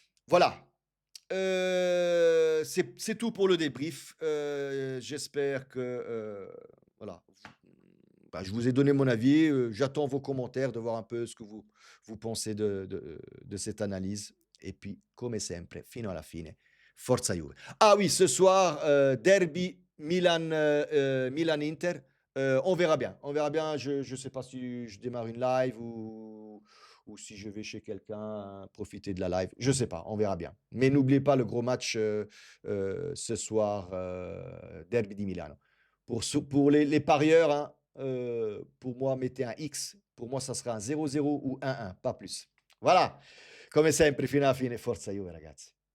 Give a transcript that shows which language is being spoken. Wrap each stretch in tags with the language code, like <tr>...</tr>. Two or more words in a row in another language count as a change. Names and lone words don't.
<fr>Voilà. C'est tout pour le débrief. J'espère que voilà, bah, je vous ai donné mon avis. J'attends vos commentaires, de voir un peu ce que vous pensez de cette analyse. Et puis,</fr> <it>come sempre, fino alla fine, Forza Juve.</it> <fr>Ah oui, ce soir, derby Milan-Inter. On verra bien. On verra bien. Je ne sais pas si je démarre une live ou si je vais chez quelqu'un profiter de la live. Je ne sais pas. On verra bien. Mais n'oubliez pas le gros match ce soir,</fr> <it>derby di Milano.</it> <fr>Pour les parieurs, hein, pour moi, mettez un X. Pour moi, ça sera un 0-0 ou 1-1, pas plus. Voilà.</fr> <it>Come sempre, fino alla fine, forza Juve, ragazzi.</it>